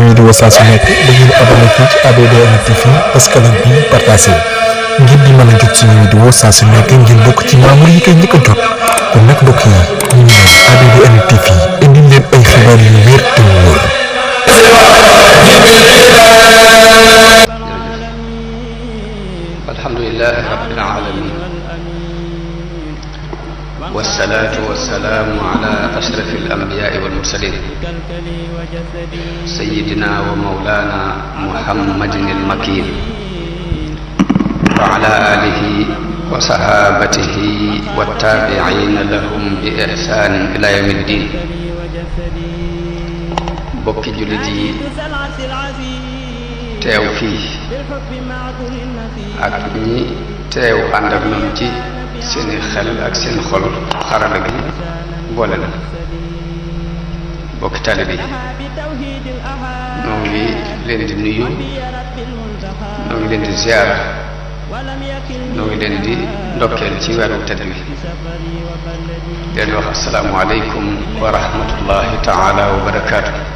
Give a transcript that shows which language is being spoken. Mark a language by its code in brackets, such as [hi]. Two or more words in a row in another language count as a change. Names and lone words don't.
[wo] woo saa su nekk da ngeen abonné fii ci ABDN TV [fr] parce que [wo] nag bii partagé ngir di mën a jot suñu vidéo saa su nekk ngeen bokk ci membre yi koy njëkk a jot kon nag mbokk yi ñu ngi ABDN TV indi leen ay xibaar yu wér te wóor. [ar] الحمد لله رب العالمين والصلاة والسلام على أشرف الأنبياء والمرسلين سيدنا ومولانا محمد المكين وعلى آله وصحابته والتابعين لهم بإحسان إلى يوم الدين [wo] bokki jullit yi teew fii ak ñi teew ànd ak ñun ci seeni xel ak seen xol xarala gi boole na bokki taalibe yi noo ngi leen di nuyu noo ngi leen di ziyaara noo ngi leen di ndokkeel ci weeru tedd wi leen wax [ar] السلام عليكم ورحمة الله تعالى وبركاته.